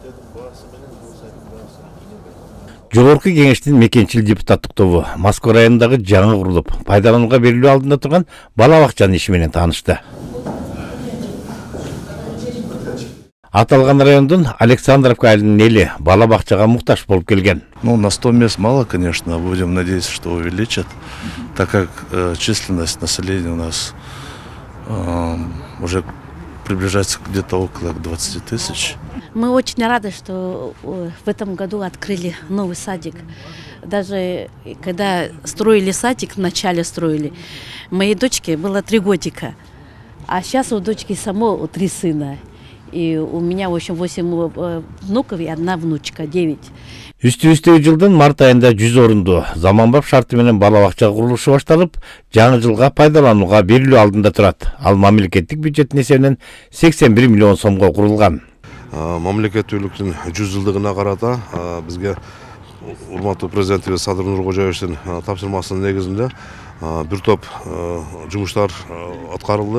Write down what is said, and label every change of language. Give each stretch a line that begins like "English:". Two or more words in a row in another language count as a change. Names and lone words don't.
Kyrgyz: Жогорку кеңештин мекенчил депутаттык тобу Москва районундагы жаңы курулуп, пайдаланууга берилүү алдында турган бала бакчанын иши менен таанышты. Аталган райондун Александровка айылынын эли бала бакчага муктаж болуп келген.
Russian: Ну, на 100 мест мало, конечно, будем надеяться, что увеличат, так как численность населения у нас уже приближается где-то около 20 тысяч. Мы очень рады, что в этом году открыли новый садик. Даже когда строили садик, вначале строили, моей дочке было 3 годика, а сейчас у дочки само 3 сына. И у меня, в общем, 8 внуков и 1 внучка, 9.
Kyrgyz: Үстүбүздөгү жылдын март айында 100 орунду заманбап шарты менен бала бакча курулушу башталып, жаңы жылга пайдаланууга берилүү алдында турат. Ал мамлекеттик бюджеттин эсебинен 81 миллион сомго курулган. Мамлекеттүүлүктүн 100 жылдыгына карата бизге урматтуу президентибиз Садыр Нуркожоевичтин тапшырмасынын негизинде бир топ жумуштар аткарылды.